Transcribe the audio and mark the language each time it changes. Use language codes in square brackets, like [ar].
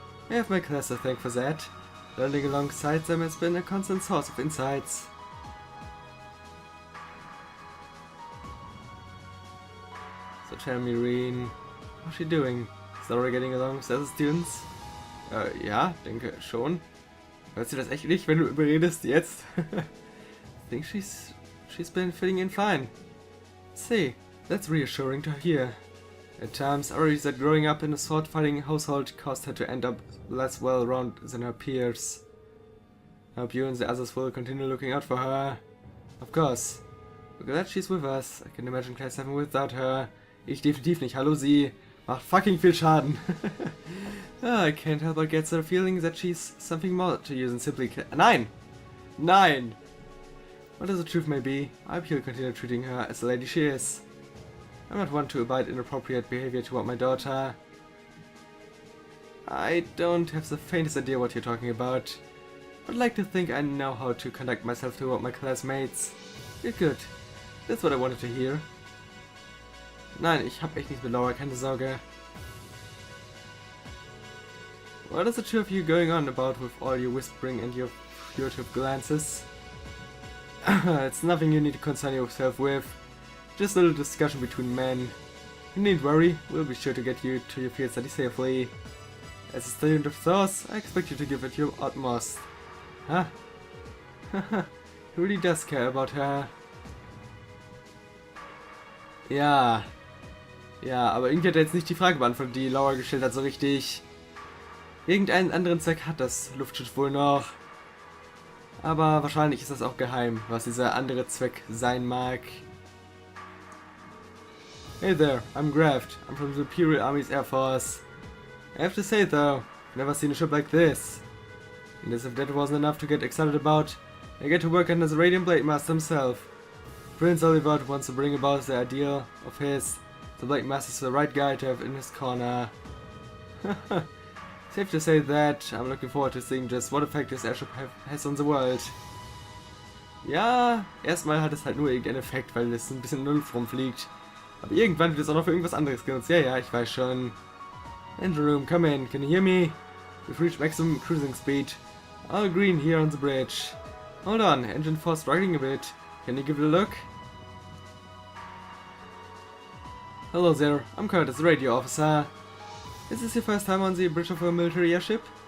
[en] I have my class to thank for that. Learning alongside them has been a constant source of insights. So tell me, Reen, how's she doing? Is Laura getting along with the other students? [de] Ja, denke schon. Hört sie das echt nicht, wenn du überredest jetzt? [en] I think she's been fitting in fine. See, that's reassuring to hear. At times, I worry that growing up in a sword-fighting household caused her to end up less well-rounded than her peers. I hope you and the others will continue looking out for her. Of course. We're glad she's with us. I can imagine Class 7 without her. [de] Ich definitiv nicht. Hallo, sie macht fucking viel Schaden. [en] I can't help but get the feeling that she's something more to you than simply [de] Nein! Nein! [en] Whatever the truth may be, I hope you'll continue treating her as the lady she is. I'm not one to abide inappropriate behavior toward my daughter. I don't have the faintest idea what you're talking about, but I'd like to think I know how to conduct myself toward my classmates. Good. That's what I wanted to hear. [de] Nein, ich hab echt nichts mit Laura, keine Sorge. [en] What is the two of you going on about with all your whispering and your furtive glances? It's nothing you need to concern yourself with. Just a little discussion between men. You needn't worry, we'll be sure to get you to your field study safely. As a student of Thor's, I expect you to give it your utmost. Huh? He really does care about her. [de] Ja. Ja, aber irgendwie hat er jetzt nicht die Frage beantwortet, die Laura gestellt hat, so richtig. Irgendeinen anderen Zweck hat das Luftschiff wohl noch. Aber wahrscheinlich ist das auch geheim, was dieser andere Zweck sein mag. [en] Hey there, I'm Graft. I'm from the Imperial Army's Air Force. I have to say though, I've never seen a ship like this. And as if that wasn't enough to get excited about, I get to work under the Radiant Blade Master himself. Prince Oliver wants to bring about the ideal of his. The Blade Master's the right guy to have in his corner. Safe to say that I'm looking forward to seeing just what effect this airship has on the world. [de] Ja, erstmal hat es halt nur irgendeinen Effekt, weil es ein bisschen in der Luft rumfliegt. Aber irgendwann wird es auch noch für irgendwas anderes genutzt. Ja, ich weiß schon. [en] Engine room, come in. Can you hear me? We've reached maximum cruising speed. All green here on the bridge. Hold on, engine 4 struggling a bit. Can you give it a look? Hello there, I'm Curtis, the radio officer. Is this your first time on the bridge of a military airship?